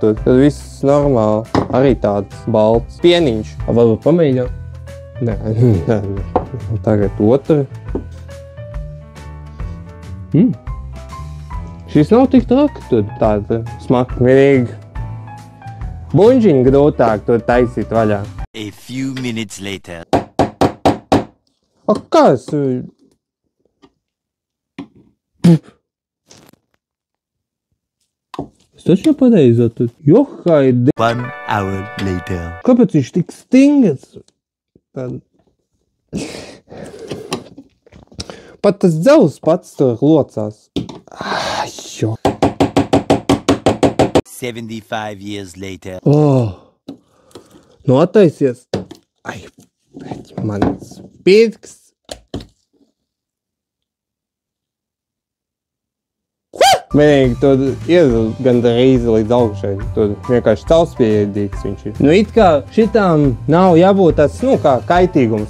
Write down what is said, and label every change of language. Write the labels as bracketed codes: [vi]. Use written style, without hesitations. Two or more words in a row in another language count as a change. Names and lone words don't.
[lv] Tad viss normāli. Arī tāds balts. Pieniņš. Varbūt pamēģināt? Nē. Tagad otru. Šis nav tik traki, tad tāda smaka. Vienīgi buņģiņu grūtāk to taisīt vaļā. [en] A few minutes later. [lv] Kā es... Es taču nepareizi tad. Johaide. [en] 1 hour later. [lv] Kāpēc viņš tik stingrs? Tad... Pat tas dzels pats tur locās. Jo. [en] 75 years later. [lv] Notaisies. Ai, bet mans pirks. Vienīgi tur ir gandrīz līdz augšai. Tur vienkārši caurspīdīgs viņš ir. It kā šitām nav jābūt tas, kā kaitīgums.